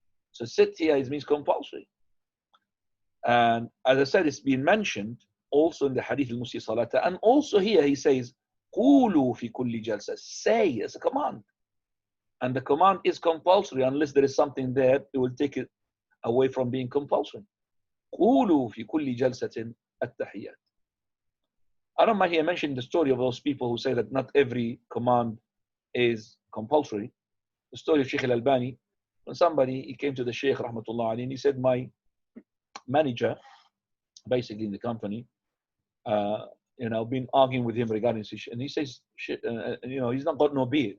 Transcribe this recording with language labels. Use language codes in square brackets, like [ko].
[en] So sit here means compulsory. And as I said, it's been mentioned also in the hadith al-Musi salata, and also here he says [ar] قولوا في كل جلسة, [en] say as a command, and the command is compulsory unless there is something there that will take it away from being compulsory. [ar] قولوا في كل جلسة التحيات. [en] I don't mind here mentioning the story of those people who say that not every command is compulsory. The story of Shaykh Al-Albaani, when he came to the Shaykh rahmatullah alayhi, and he said, my manager, basically in the company, been arguing with him regarding this issue, and he says, he's not got no beard.